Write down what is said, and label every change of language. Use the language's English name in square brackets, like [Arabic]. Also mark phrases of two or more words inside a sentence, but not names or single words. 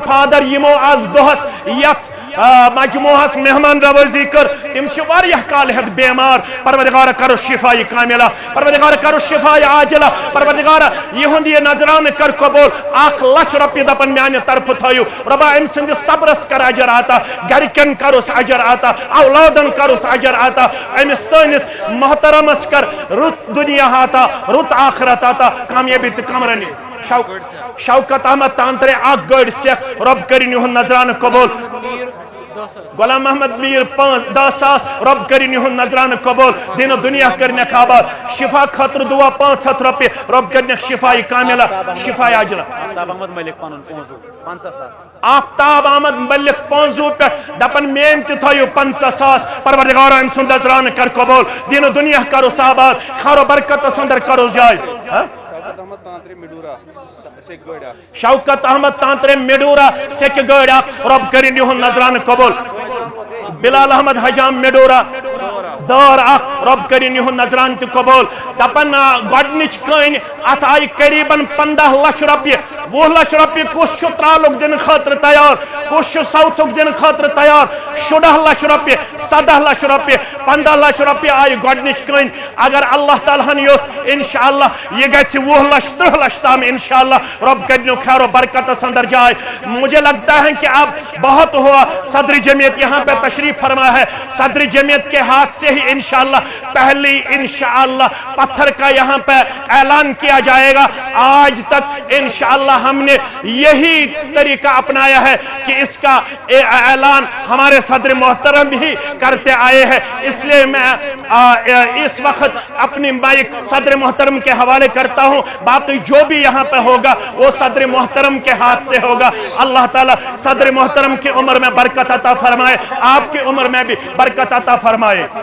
[Kashmiri] فادر یمو آز دہس یت مجموعس مہمان روزی کر تم واریاہ کال ہیت بیمار پروردگار کرو شفائی کاملہ پروردگار کرو شفائی عاجلہ پروردگار یہند یہ نظران کر قبول 1 لچھ روپیہ دپن میانہ طرف تھیو ربا ام سند صبرس کر اجر آتا گرکن کروس اجر آتا اولادن کروس اجر آتا ام سنس محترمس کر رت دنیا آتا رت آخرت آتا کامیابی تہ کمرنی شوکت احمد تانترے 1 گاڑ سیکھ رب کرن یہن نظران قبول غلام محمد میر 10,000 رب کرن یہن نظرانہ قبول دین و دنیا کرنک آباد شفا خاطر دعا 500 رۄپیہِ رب کرنک شفائی کاملہ شفائی عاجلہ آفتاب احمد ملک پنن 50,000 آفتاب احمد ملک 5 پہ دپن مین تہ تھایو 50,000 پروردگار ام سند نظرانہ کر قبول دین و دنیا کرو آباد خیر و برکت اندر کرو جائے شوکت احمد تانترے میڈورا سیک گڑا رب کرن یہن نظرانہ قبول بلال احمد حجام میڈورا دار اخ رب کرن یہن نظرانہ تہ قبول دپن گۄڈنِچ کٔنۍ اتھ آئی قریباً 15 لچھ رۄپیہِ 20 لچھ رۄپیہِ کُس چھُ ترالُک دِنہٕ خٲطرٕ تیار کُس چھُ ساوتھُک دِنہٕ خٲطرٕ تیار 16 لچھ رۄپیہِ 17 لچھ رۄپیہِ 15 لچھ رۄپیہِ آئی گۄڈنِچ کٔنۍ اگر اللہ تعالیٰ ہن یوٚژھ انشاءاللہ یہ گژھِ 20 لچھ 30 لچھ تام انشاءاللہ رب کرنو خیر و برکتس اندر جائے [Urdu] مجھے لگتا ہے کہ اب بہت ہوا صدر جمعیت یہاں پہ تشریف فرما ہے صدر جمعیت کے ہاتھ سے ہی انشاءاللہ پہلی انشاءاللہ پتھر کا یہاں پہ اعلان کیا جائے گا آج تک انشاءاللہ ہم نے یہی طریقہ اپنایا ہے کہ اس کا اعلان ہمارے صدر محترم ہی کرتے آئے ہیں اس لیے میں اس وقت اپنی مائک صدر محترم کے حوالے کرتا ہوں باقی جو بھی یہاں پہ ہوگا وہ صدر محترم کے ہاتھ سے ہوگا اللہ تعالیٰ صدر محترم کی عمر میں برکت عطا فرمائے آپ کی عمر میں بھی برکت عطا فرمائے